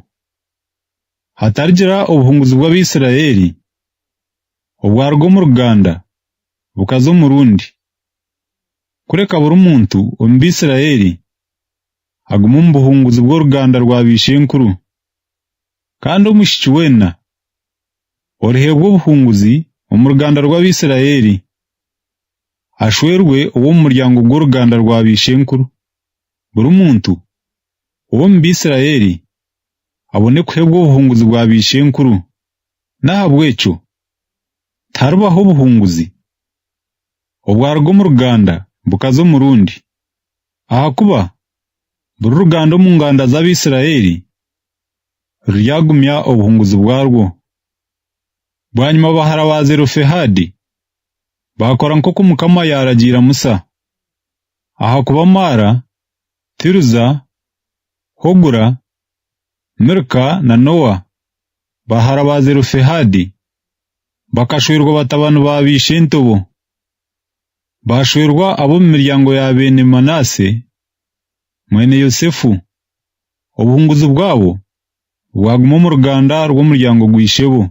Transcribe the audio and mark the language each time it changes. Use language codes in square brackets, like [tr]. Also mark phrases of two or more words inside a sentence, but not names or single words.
[nyn] hatarigira obuhunguzi bw'Abisirayeli obwarwo mu ruganda bukazo mu rundi kureka buri muntu omu Bisirayeli aguma mu buhunguzi bw'oruganda rwa bishenkuru kandi omushiki wena orihebwa obuhunguzi omu ruganda rw'Abisirayeli ashwerwe owo mu muryango gw'oruganda rwa bishenkuru buri muntu owo mu Bisirayeli abone kuhebwa obuhunguzi bwa bishenkuru nahabw'ekyo tarubaho obuhunguzi obwarwo mu ruganda bukazo mu rundi ahakuba buri ruganda omu nganda z'Abisirayeli ryagumya obuhunguzi bwarwo. Bwanyuma bahara ba Zerofehadi bakora nk'uko Mukama yaragira Musa ahakuba Mara, Tiruza, Hogura, Milka na Nowa bahara ba Zerofehadi bakashwerwa batabanu ba bishentobo bashwerwa abo mu miryango ya bene Manase mwene Yosefu obuhunguzi bwabo bwaguma mu ruganda rw'umuryango gwishebo.